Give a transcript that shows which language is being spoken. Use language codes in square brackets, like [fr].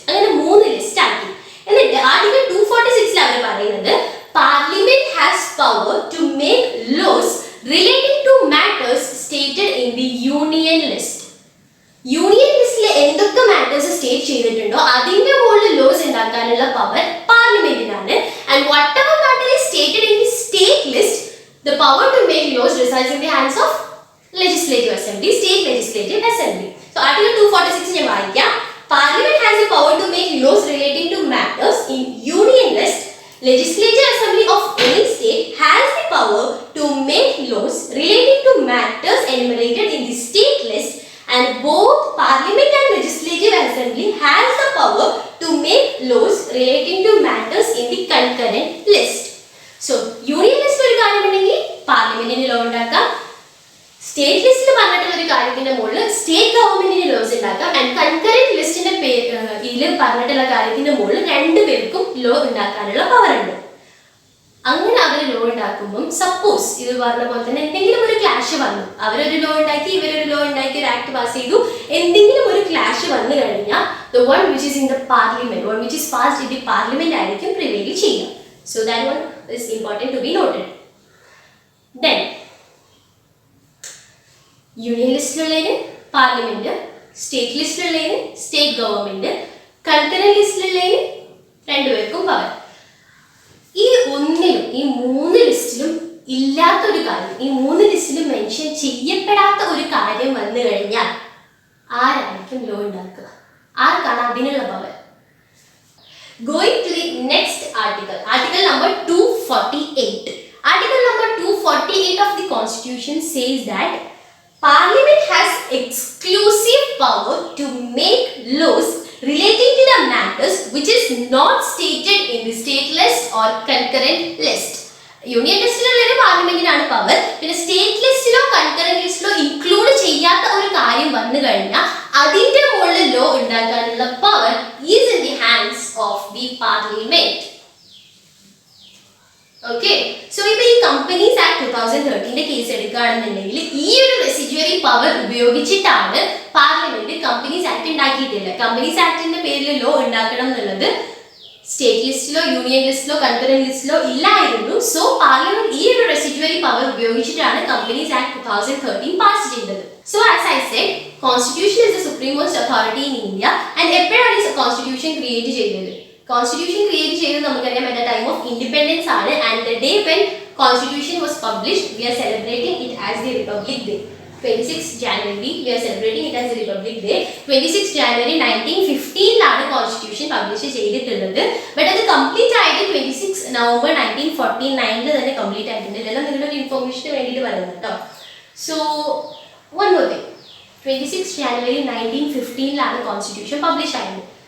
[ml] അങ്ങനെ 3 ലിസ്റ്റ് ആക്കി. എന്നിട്ട് ആർട്ടിക്കിൾ 246 അവർ പറയുന്നത് [en] Parliament has power to make laws relating to matters stated in the union list. [ml] Union ലിസ്റ്റിൽ എന്തൊക്കെ മാറ്റേഴ്സ് സ്റ്റേറ്റ് ചെയ്തിട്ടുണ്ടോ അതിന്റെ മുകളിൽ ലോസ് ഉണ്ടാക്കാനുള്ള power പാർലമെന്റിനാണ്. [en] And whatever matter is stated in the state list, the power to make laws resides in the hands of legislative assembly, state legislative assembly. So article 246 [ml] ഞാൻ വായിക്കാം. [en] Parliament has the power to make laws relating to matters in union list. Legislative assembly of any state has the power to make laws relating to matters enumerated in the state list. And both Parliament and Legislative Assembly has the power to make laws relating to matters in the concurrent list. [ml] So, Union list ഒരു കാര്യമുണ്ടെങ്കിൽ പാർലമെന്റിന് law ഉണ്ടാക്കാം. State ലിസ്റ്റിൽ പറഞ്ഞിട്ടുള്ള ഒരു കാര്യത്തിന്റെ മുകളിൽ state ഗവൺമെന്റിന് loss ഉണ്ടാക്കാം. ആൻഡ് കൺകറന്റ് ലിസ്റ്റിന്റെ ഇതിൽ പറഞ്ഞിട്ടുള്ള കാര്യത്തിന്റെ മുകളിൽ 2 പേർക്കും ലോ ഉണ്ടാക്കാനുള്ള പവർ ഉണ്ട്. അങ്ങനെ അവർ ലോ ഉണ്ടാക്കുമ്പോൾ സപ്പോസ് ഇത് പറഞ്ഞ പോലെ തന്നെ എന്തെങ്കിലും ഒരു ക്ലാഷ് വന്നു, അവരൊരു ലോ ഉണ്ടാക്കി ഇവരൊരു ലോ ഉണ്ടാക്കി ഒരു ആക്ട് പാസ് ചെയ്തു, എന്തെങ്കിലും ഒരു ക്ലാഷ് വന്നു കഴിഞ്ഞാൽ [en] the one which is in the parliament, [ml] one which is passed in the parliament ആയിരിക്കും പ്രിവെയിൽ ചെയ്യുക. [en] So that one is important to be noted. [ml] Then union ലിസ്റ്റിലുള്ളതിന് parliament, state ലിസ്റ്റിലുള്ളതിന് state government, concurrent ലിസ്റ്റിലുള്ളതിന് 2 പേർക്കും power. ഈ 3 ലിസ്റ്റിലും ഇല്ലാത്തൊരു കാര്യം, ഈ 3 ലിസ്റ്റിലും mention ചെയ്യപ്പെടാത്ത ഒരു കാര്യം വന്നു കഴിഞ്ഞാൽ ആരായിരിക്കും ലോ ഉണ്ടാക്കുക? ആർക്കാണ് അതിനുള്ള power? [en] Going to the next article, article number 248. Article number 248 of the Constitution says that Parliament has exclusive power to make laws relating to the matters which is not stated in the state list or concurrent list. [ml] Union ലിസ്റ്റിലുള്ള പാർലമെന്റിനാണ് power. പിന്നെ state ലിസ്റ്റിലോ concurrent ലിസ്റ്റിലോ include ചെയ്യാത്ത ഒരു കാര്യം വന്നു കഴിഞ്ഞാൽ അതിന്റെ മുകളിൽ law ഉണ്ടാക്കാനുള്ള power [en] Is in the hands of the parliament. [ml] Okay, so ഇപ്പൊ ഈ കമ്പനീസ് ആക്ട് 2013 കേസ് എടുക്കുകയാണെന്നുണ്ടെങ്കിൽ ഈ ഒരു റെസിഡ്യൂറി പവർ ഉപയോഗിച്ചിട്ടാണ് പാർലമെന്റ് കമ്പനീസ് ആക്ട് ഉണ്ടാക്കിയിട്ടില്ല. കമ്പനീസ് ആക്ടിന്റെ പേരിൽ ലോ ഉണ്ടാക്കണം എന്നുള്ളത് സ്റ്റേറ്റ് ലിസ്റ്റിലോ യൂണിയൻ ലിസ്റ്റിലോ കൺകറന്റ് ലിസ്റ്റിലോ ഇല്ലായിരുന്നു. സോ പാർലമെന്റ് ഈ ഒരു റെസിഡ്യൂറി പവർ ഉപയോഗിച്ചിട്ടാണ് കമ്പനീസ് ആക്ട് 2013 പാസ് ചെയ്തത്. [en] So as I said, constitution is the supreme most authority in India. [ml] And എപ്പോഴാണ് ഈ കോൺസ്റ്റിറ്റ്യൂഷൻ ക്രിയേറ്റ് ചെയ്തത്? കോൺസ്റ്റിറ്റ്യൂഷൻ ക്രിയേറ്റ് ചെയ്തത് നമുക്കറിയാം [en] at the time of independence [ml] ആണ്. [en] And the day when constitution was published, we are celebrating it as the Republic Day. 26 January, we are celebrating it as the Republic Day. [ml] 26 January 1915 constitution publish ചെയ്തിട്ടുള്ളത്. But അത് complete ആയിട്ട് 26 November 1949 തന്നെ complete ആയിട്ടുണ്ട്. ഇതെല്ലാം നിങ്ങളുടെ ഒരു information വേണ്ടിയിട്ട് പറയുന്നത് കേട്ടോ. [en] so one more thing, [ml] 26 January 1915 constitution publish ആയത്.